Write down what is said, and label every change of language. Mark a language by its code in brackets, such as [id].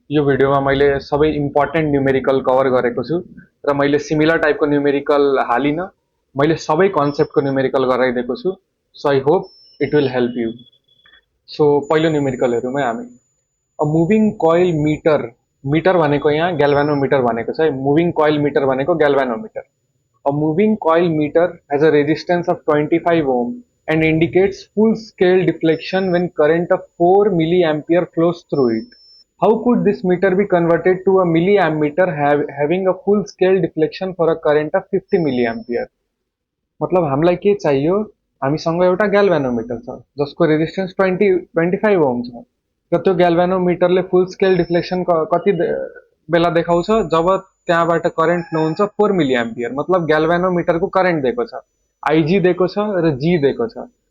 [ne] यो भिडियोमा मैले सबै इम्पोर्टेन्ट न्युमेरिकल कभर गरेको छु र मैले सिमिलर टाइपको न्युमेरिकल हालिनँ। मैले सबै कन्सेप्टको न्युमेरिकल गराइदिएको छु। [en] So I hope it will help you. [ne] So पहिलो न्युमेरिकल हेरौँ है हामी। A moving coil metre, metre भनेको यहाँ ग्याल्भानोमिटर भनेको छ है। मुभिङ कोइल मिटर भनेको ग्याल्भानोमिटर। [en] A moving coil meter has a resistance of 25 ohm and indicates full scale deflection when current of 4 milliampere flows through it. How could this meter be converted to a milliammeter having a full scale deflection for a current of 50 milliampere? [ne] मतलब हामीलाई के चाहियो, हामीसँग एउटा ग्याल्भानोमिटर छ जसको resistance 25 Om छ र त्यो ग्याल्भानोमिटरले फुल स्केल डिफ्लेक्सन कति बेला देखाउँछ जब त्यहाँबाट करेन्ट फ्लो हुन्छ 4 मिली एम्पियर। मतलब ग्याल्भानोमिटरको करेन्ट दिएको छ, आइजी दिएको छ र जी दिएको छ।